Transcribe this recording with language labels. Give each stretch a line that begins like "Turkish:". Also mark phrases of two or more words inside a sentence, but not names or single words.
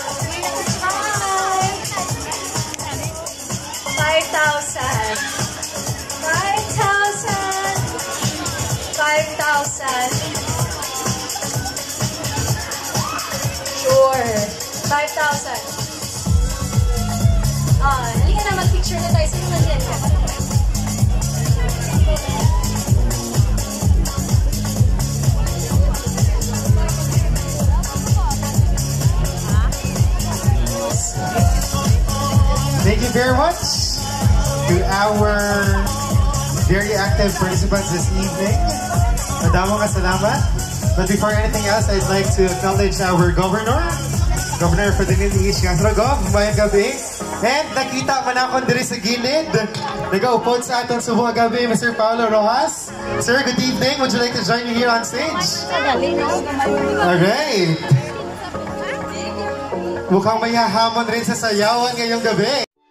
English: Hi! 5,000. 5,000. 5,000. Sure. 5,000.
Filipino: Halika na, mag-picture na tayo. Sino man yan?
English: Thank you very much to our very active participants this evening.
Hiligaynon: Madamo ka salamat.
English: But before anything else, I'd like to acknowledge our Governor Ferdinand Iis Castro.
Hiligaynon: Gov, mayang gabi. And nakita man ako diri sa gilid. Nag-upod sa atong subong gabi, Mr. Paulo Rojas. Sir,
English: good evening. Would you like to join me here on stage? Alright.
Filipino: Mukhang may hahamon rin sa sayawan ngayong gabi.